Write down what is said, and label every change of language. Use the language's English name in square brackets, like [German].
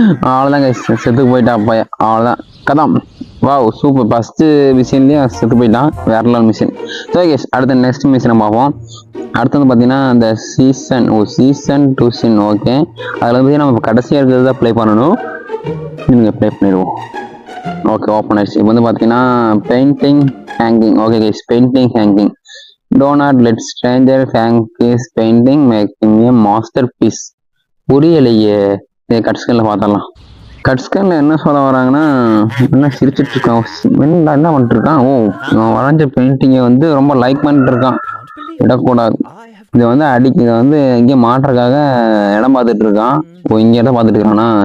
[Tamil] அவ்வளோதான் கைஸ், செத்துக்கு போயிட்டா பையன். அவ்வளோதான் கதாம். வாவ் சூப்பர், ஃபஸ்ட்டு மிஷின்லேயே செத்து போயிட்டான். வேற லெவல் மிஷின். ஸோ கைஸ், அடுத்த நெக்ஸ்ட் மிஷினை பார்ப்போம். அடுத்து வந்து பார்த்தீங்கன்னா அந்த சீசன் 2 சின். ஓகே, அதில் வந்து நம்ம கடைசியாக இருக்கிறது தான் ப்ளே பண்ணணும். நீங்கள் ப்ளே பண்ணிடுவோம். ஓகே, ஓப்பன் ஆயிடுச்சு. இப்போ வந்து பார்த்தீங்கன்னா painting hanging. [English] Okay guys, painting hanging. Do not let stranger hang his painting, making a masterpiece. [Tamil] புரியலையே. கட் ஸ்கேனில் பார்த்தரலாம். கட் ஸ்கேனில் என்ன சொல்ல வராங்கன்னா, என்ன சிரிச்சிட்டு இருக்கான், என்ன பண்ணிட்டு இருக்கான். இவன் வரைஞ்ச பெயிண்டிங்கை வந்து ரொம்ப லைக் பண்ணிட்டு இருக்கான். விடக்கூடாது, இதை வந்து இதை வந்து இங்கே மாட்டுறதுக்காக இடம் பார்த்துட்டு இருக்கான். இங்கே இடம் பார்த்துட்டு இருக்கானா.